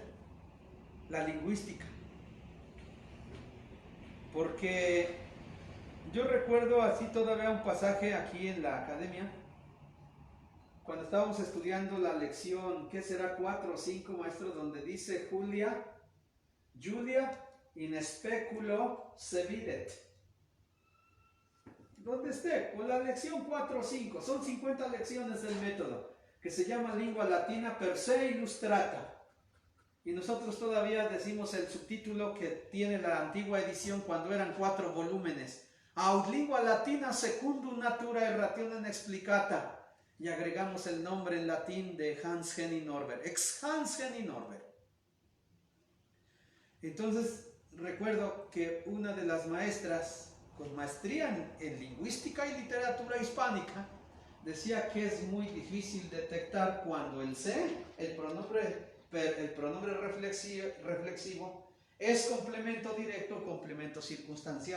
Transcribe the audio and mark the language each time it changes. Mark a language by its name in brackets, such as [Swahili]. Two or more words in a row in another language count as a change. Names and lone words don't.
[Spanish] La lingüística. Porque yo recuerdo así todavía un pasaje aquí en la academia, cuando estábamos estudiando la lección, ¿qué será? 4 o 5, maestro, donde dice [Latin] Julia in speculo se videt. [Spanish] ¿Dónde esté? Pues la lección 4 o 5, son 50 lecciones del método, que se llama Lingua Latina per se illustrata. Y nosotros todavía decimos el subtítulo que tiene la antigua edición cuando eran 4 volúmenes. [Latin] Aut Lingua Latina secundum natura rationem explicata. [Spanish] Y agregamos el nombre en latín de Hans Henning Norberg, ex Hans Henning Norberg. Entonces recuerdo que una de las maestras con maestría en lingüística y literatura hispánica decía que es muy difícil detectar cuando el se, el pronombre reflexivo, es complemento directo o complemento circunstancial.